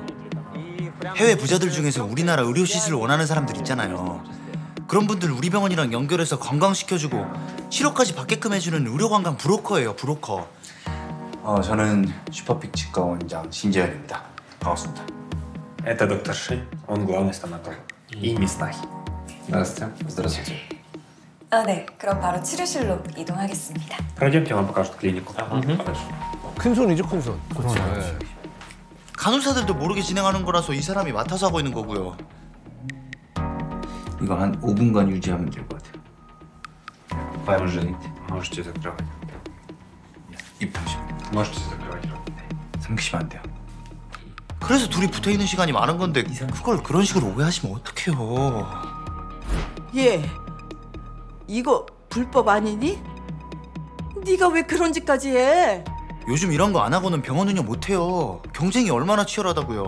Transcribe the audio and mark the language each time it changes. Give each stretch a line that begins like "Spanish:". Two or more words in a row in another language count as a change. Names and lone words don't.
Korean: 해외 부자들 중에서 우리나라 의료 시술을 원하는 사람들 있잖아요. 그런 분들 우리 병원이랑 연결해서 관광시켜주고 치료까지 받게끔 해주는 의료관광 브로커예요, 브로커. 저는 슈퍼픽 치과 원장 신재현입니다. 반갑습니다.
Russian: Это доктор Ши, он главный стоматолог. И мисс Нахи. Здравствуйте. Здравствуйте.
Korean: 네. 그럼 바로 치료실로 이동하겠습니다.
Russian: Пройдемте, вам покажут клинику. Хорошо.
Korean: 큰 손이죠, 큰 손. 그렇죠. 네. 간호사들도 모르게 진행하는 거라서 이 사람이 맡아서 하고 있는 거고요. 이거 한 5분간 유지하면 될 것 같아요.
Russian: Прямо ждите. Можете закрывать.
Korean: 입 잠시만요.
Russian: Можете закрывать рот.
Korean: 삼키시면 안 돼요. 그래서 둘이 붙어있는 시간이 많은 건데 그걸 그런 식으로 오해하시면 어떡해요. 얘, 이거 불법 아니니? 네가 왜 그런 짓까지 해? 요즘 이런 거 안 하고는 병원 운영 못 해요. 경쟁이 얼마나 치열하다고요.